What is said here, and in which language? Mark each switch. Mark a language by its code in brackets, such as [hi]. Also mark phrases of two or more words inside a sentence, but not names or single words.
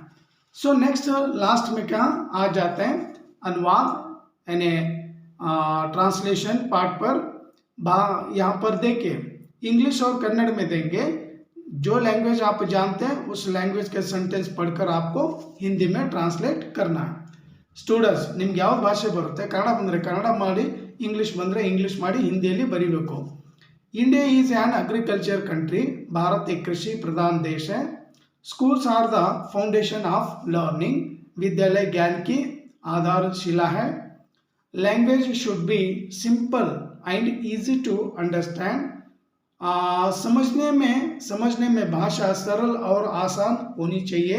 [hi] सो [en] next last [hi] में क्या आ जाते हैं अनुवाद यानी [en] translation part [hi] पर। यहाँ पर देखिए इंग्लिश और कन्नड़ में देंगे, जो लैंग्वेज आप जानते हैं उस लैंग्वेज के सेंटेंस पढ़कर आपको हिंदी में ट्रांसलेट करना है। [kn] स्टूडेंट्स ನಿಮ್ಗೆ ಯಾವ ಭಾಷೆ ಬರುತ್ತೆ, ಕನ್ನಡ ಬಂದರೆ ಕನ್ನಡ ಮಾಡಿ, ಇಂಗ್ಲಿಷ್ ಬಂದರೆ ಇಂಗ್ಲಿಷ್ ಮಾಡಿ, ಹಿಂದಿಯಲ್ಲಿ ಬರೀಬೇಕು। [en] India is an agriculture country, [hi] भारत एक कृषि प्रधान देश है। [en] Schools are the foundation of learning, [hi] विद्यालय ज्ञान की आधारशिला है। [en] Language should be simple and easy to understand, [hi] समझने में भाषा सरल और आसान होनी चाहिए।